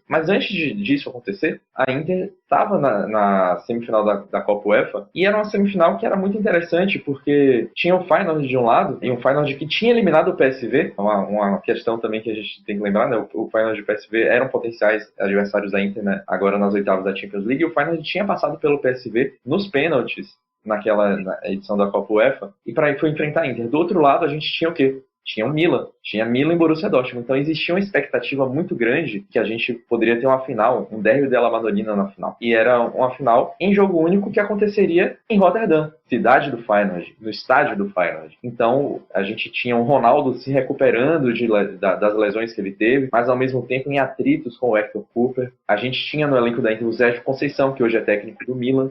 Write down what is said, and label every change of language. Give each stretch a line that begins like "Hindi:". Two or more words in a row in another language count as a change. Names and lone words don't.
Portuguese: Mas antes disso acontecer, a Inter estava na semifinal da Copa UEFA, e era uma semifinal que era muito interessante, porque tinha o Feyenoord de um lado, e um Feyenoord que tinha eliminado o PSV, uma questão também que a gente tem que lembrar, né, o Feyenoord e o PSV eram potenciais adversários da Inter, né, agora nas oitavas da Champions League, e o Feyenoord tinha passado pelo PSV nos pênaltis, na edição da Copa UEFA, e para aí foi enfrentar a Inter. Do outro lado, a gente tinha o quê? Tinha o Milan. Tinha Milan e Borussia Dortmund. Então existia uma expectativa muito grande que a gente poderia ter uma final, um derby della Madonnina na final. E era uma final em jogo único que aconteceria em Rotterdam, cidade do Feyenoord, no estádio do Feyenoord. Então a gente tinha o Ronaldo se recuperando das lesões que ele teve, mas ao mesmo tempo em atritos com o Hector Cooper. A gente tinha no elenco da Inter o Sérgio Conceição, que hoje é técnico do Milan.